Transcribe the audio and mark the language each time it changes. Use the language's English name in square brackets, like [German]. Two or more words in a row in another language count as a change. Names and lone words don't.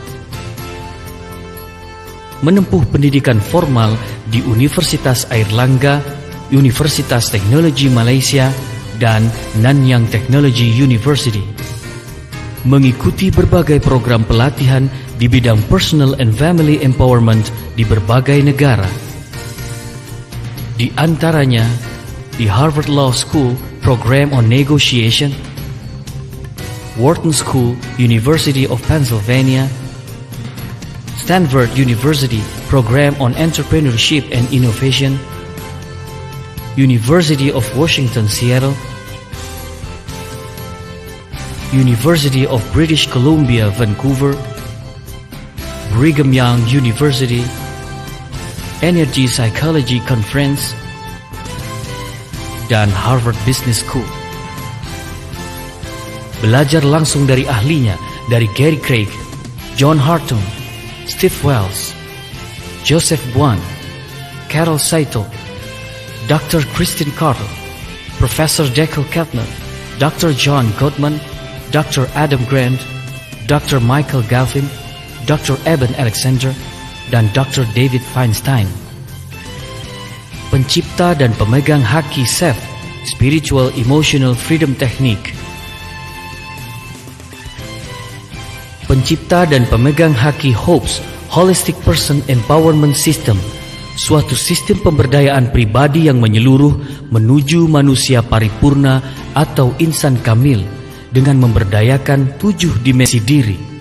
[Indonesian] Menempuh pendidikan formal di Universitas Airlangga, Universitas Teknologi Malaysia, dan Nanyang Technology University. Mengikuti berbagai program pelatihan di bidang [English] personal and family empowerment [Indonesian] di berbagai negara. Di antaranya di Harvard Law School Program on Negotiation, Wharton School, University of Pennsylvania, Stanford University Program on Entrepreneurship and Innovation, University of Washington, Seattle, University of British Columbia, Vancouver, Brigham Young University, Energy Psychology Conference, dan Harvard Business School. Belajar langsung dari ahlinya, dari Gary Craig, John Hartung, Steve Wells, Joseph Buan, Carol Saito, Dr. Christine Carter, Professor Deckel Keltner, Dr. John Gottman, Dr. Adam Grant, Dr. Michael Galvin, Dr. Eben Alexander, dan Dr. David Feinstein. Pencipta dan pemegang haki chef, Spiritual Emotional Freedom Technique. Pencipta dan pemegang haki HOPES, Holistic Person Empowerment System, suatu sistem pemberdayaan pribadi yang menyeluruh menuju manusia paripurna atau insan kamil dengan memberdayakan 7 dimensi diri,